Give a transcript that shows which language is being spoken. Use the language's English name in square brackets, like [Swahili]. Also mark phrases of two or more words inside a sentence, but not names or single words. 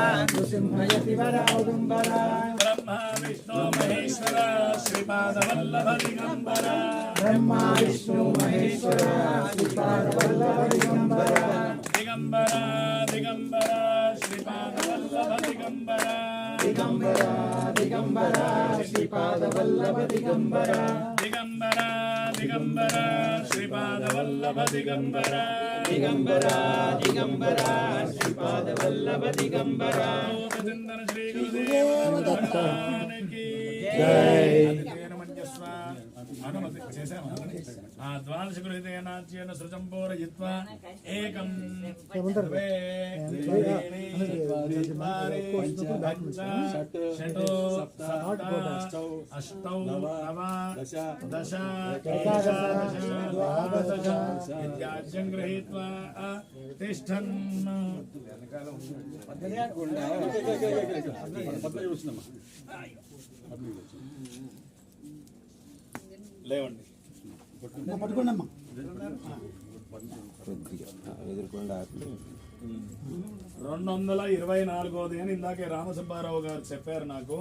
[Sanskrit] नृसिंहयतिवर औदुम्बर ब्रह्मा विष्णु महेश्वर श्रीपादवल्लभ दिगंबर ब्रह्मा विष्णु महेश्वर श्रीपादवल्लभ दिगंबर दिगंबर दिगंबर श्रीपादवल्लभ दिगंबर दिगंबर दिगंबर श्रीपादवल्लभ दिगंबर दिगंबर दिगंबर श्रीपादवल्लभ दिगंबर दिगंबर दिगंबर श्रीपादवल्लभ दिगंबर [Hindi] चंदन श्री गुरुदेव भगवान की जय [Sanskrit] द्वादश गृहीतेनाच्येन सृजं पूरयित्वा एकं द्वे षट् अष्टौ नव दश द्वादश इत्याद्यं गृहीत्वा तिष्ठन् [Telugu] లేవండి 224ది అని ఇందాకే రామసుబ్బారావు గారు చెప్పారు నాకు.